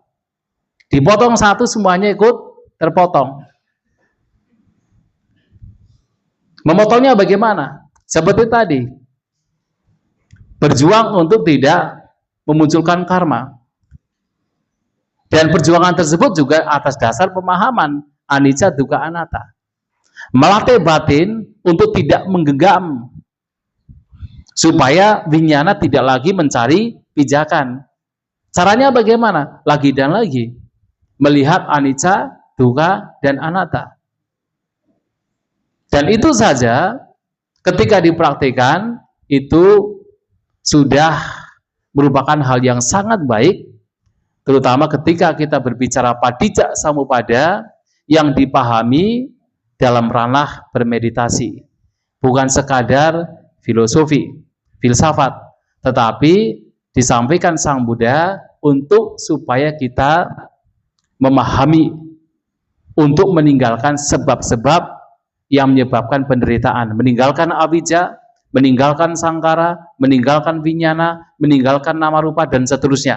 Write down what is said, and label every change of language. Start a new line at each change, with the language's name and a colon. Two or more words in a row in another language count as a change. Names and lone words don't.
Indonesian: Dipotong satu semuanya ikut terpotong. Memotongnya bagaimana? Seperti tadi. Berjuang untuk tidak memunculkan karma. Dan perjuangan tersebut juga atas dasar pemahaman
Pali: anicca, dukkha, anatta.
Indonesian: Melatih batin untuk tidak menggenggam supaya winyana tidak lagi mencari pijakan. Caranya bagaimana? Lagi dan lagi melihat
Pali: anicca, dukkha,
Indonesian: dan anatta. Dan itu saja ketika dipraktikkan itu sudah merupakan hal yang sangat baik, terutama ketika kita berbicara
Pali: padicca samuppada
Indonesian: yang dipahami dalam ranah bermeditasi, bukan sekadar filosofi, filsafat, tetapi disampaikan Sang Buddha untuk supaya kita memahami, untuk meninggalkan sebab-sebab yang menyebabkan penderitaan, meninggalkan awija, meninggalkan sangkara, meninggalkan winyana, meninggalkan nama rupa, dan seterusnya.